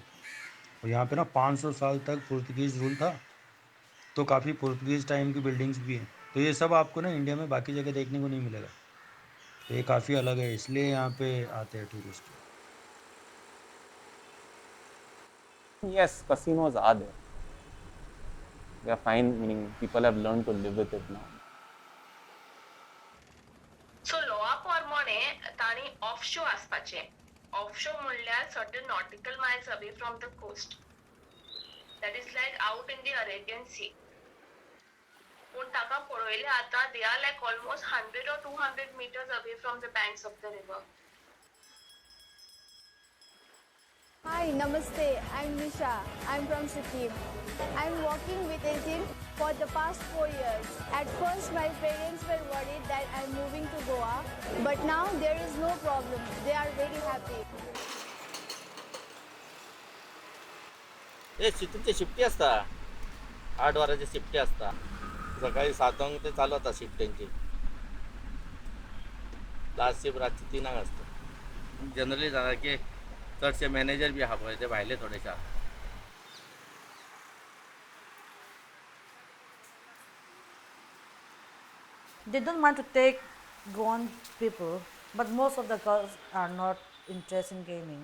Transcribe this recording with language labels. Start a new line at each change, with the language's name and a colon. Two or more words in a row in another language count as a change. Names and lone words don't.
Hindi: और यहाँ पे ना 500 साल तक
English: Portuguese rule
Hindi: था, तो काफ़ी पुर्तगीज टाइम की बिल्डिंग्स भी हैं। तो ये सब आपको ना इंडिया में बाकी जगह देखने को नहीं मिलेगा। तो ये काफ़ी अलग है, इसलिए यहाँ पे आते हैं टूरिस्ट।
English: Yes, casinos are there. They are fine, meaning people have learned to live with it now.
Konkani: सो लोआ प्रमाणे तांणी ऑफशो आसपाचें.
English: ऑफशो म्हणल्यार certain nautical miles away from the coast. that is like out in the Arabian sea.
Konkani: पूण ताका पळयलें आतां
English: they are like almost 100 or 200 meters away from the banks of the river. Hi, Namaste. I'm Nisha. I'm from Sikkim. I'm working with Agent for the past 4 years. At first, my parents were worried that I'm moving to Goa, but now there is no problem. They are very happy.
Konkani: ते तुमची शिफ्टी असता 8 वरांची शिफ्टी असता. सकाळी 7 ते चालू होता शिफ्ट त्यांची. लास्ट शिफ्ट रातची 3 असता. जनरली सांगा की चडशे मॅनेजर बी आहा पळय ते भायले थोडेशे आहा.
English: They don't want to take Goan people, but most of the girls are not interested in gaming.